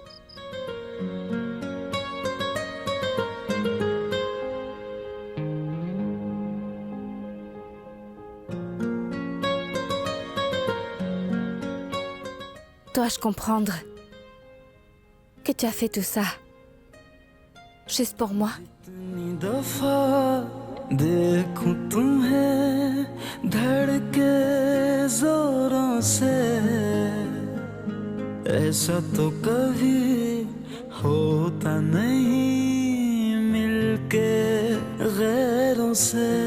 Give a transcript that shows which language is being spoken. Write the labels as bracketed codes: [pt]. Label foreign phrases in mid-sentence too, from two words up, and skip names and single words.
[fr] Dois-je comprendre que tu as fait tout ça juste pour moi? [hi] देखूं तुम्हें धड़के जोरों से ऐसा तो कभी होता नहीं मिलके गैरों से